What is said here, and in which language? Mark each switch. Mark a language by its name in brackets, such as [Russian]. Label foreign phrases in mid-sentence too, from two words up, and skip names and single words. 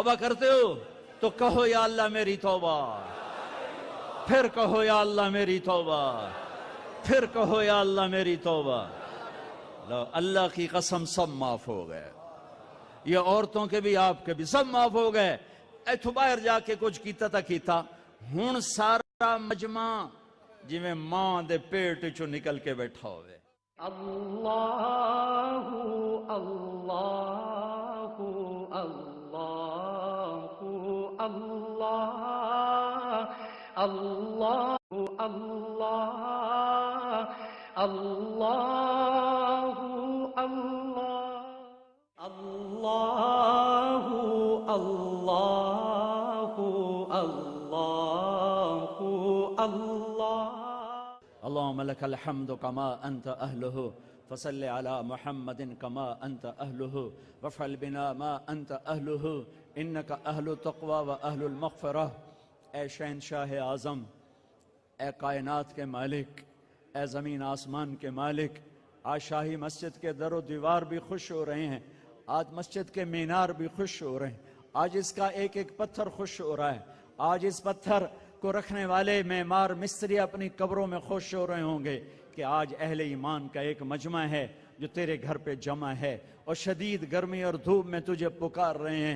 [Urdu] توبہ کرتے ہو تو کہو یا اللہ میری توبہ، پھر کہو یا اللہ میری توبہ، پھر کہو یا اللہ میری توبہ. لو اللہ کی قسم سب معاف ہو گئے، یہ عورتوں کے بھی آپ کے بھی سب معاف ہو گئے. [Punjabi] ایتھو باہر جا کے کچھ کیتا تا کیتا، ہن سارا مجمع جی میں ماں دے پیٹ چو نکل کے بیٹھا ہوئے. [Arabic] اللہ اللہ اللہ اللہ اللہ اللہ اللہ اللہ اللہ اللہ اللہ. اللهم لك الحمد كما أنت أهله فصل على محمد كما أنت أهله وافعل بنا ما أنت أهله إنك أهل التقوى وأهل المغفرة. [Urdu] اے شہنشاہ اعظم، اے کائنات کے مالک، اے زمین آسمان کے مالک، آج شاہی مسجد کے در و دیوار بھی خوش ہو رہے ہیں، آج مسجد کے مینار بھی خوش ہو رہے ہیں، آج اس کا ایک ایک پتھر خوش ہو رہا ہے، آج اس پتھر کو رکھنے والے معمار مستری اپنی قبروں میں خوش ہو رہے ہوں گے کہ آج اہل ایمان کا ایک مجمع ہے جو تیرے گھر پہ جمع ہے اور شدید گرمی اور دھوپ میں تجھے پکار رہے ہیں.